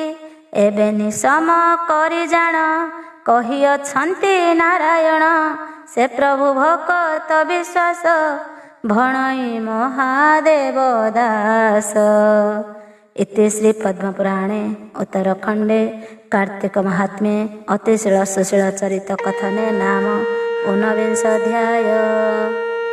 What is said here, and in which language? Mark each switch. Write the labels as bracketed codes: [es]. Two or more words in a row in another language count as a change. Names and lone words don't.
[or] ଏବେ ନିସମ କରି ଜାଣ, କହିଅଛନ୍ତି ନାରାୟଣ। ସେ ପ୍ରଭୁ ଭକତ ବିଶ୍ୱାସ, ଭଣଇ ମହାଦେବ ଦାସ। [sa] ଇତି ଶ୍ରୀ ପଦ୍ମପୁରାଣେ ଉତ୍ତରଖଣ୍ଡେ कार्तिक महात्म्ये अतिशील सुशील चरित कथने नाम 19 अध्याय।